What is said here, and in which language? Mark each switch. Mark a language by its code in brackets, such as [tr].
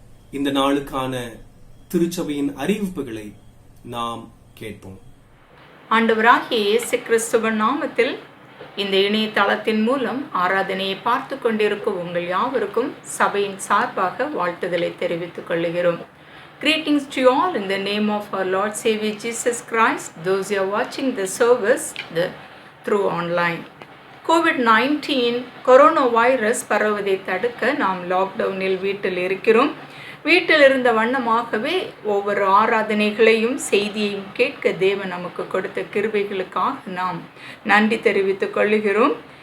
[ta] இந்த நாளுக்கான திருச்சபையின் அறிவிப்புகளை நாம் கேட்போம். ஆண்டவராகிய இயேசு கிறிஸ்துவின் நாமத்தில் இந்த இணையதளத்தின் மூலம் ஆராதனையை பார்த்து கொண்டிருக்கும் உங்கள் யாவருக்கும் சபையின் சார்பாக வாழ்த்துதலை தெரிவித்துக் கொள்கிறோம். [en] Greetings to you all in the name of our Lord Savior Jesus Christ, those who are watching the service through online. [ta] COVID-19 corona virus பரவுவதை தடுக்க நாம் லாக்டவுனில் வீட்டில் இருக்கிறோம். வீட்டில் இருந்த வண்ணமாகவே ஒவ்வொரு ஆராதனைகளையும் செய்தியையும் கேட்க தேவன் நமக்கு கொடுத்த கிருபைகளுக்காக நாம் நன்றி தெரிவித்துக் கொள்கிறோம்.